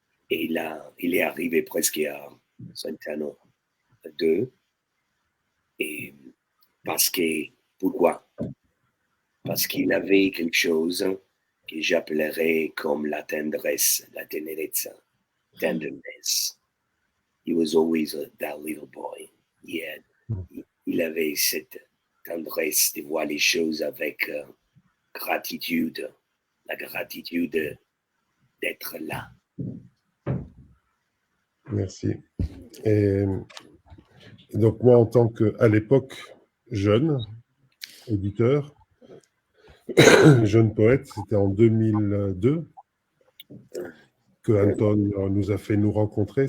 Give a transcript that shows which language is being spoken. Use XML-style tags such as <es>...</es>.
<fr>Et là, il est arrivé presque à 52. Et pourquoi? Parce qu'il avait quelque chose que j'appellerais comme la tendresse, la tenerezza, tenderness.</fr> <en>He was always that little boy.</en> <fr>Il avait cette tendresse de voir les choses avec gratitude, la gratitude d'être là. Merci. Et donc moi, en tant qu'à l'époque jeune éditeur, jeune poète, c'était en 2002 que Anton nous a fait nous rencontrer.</fr>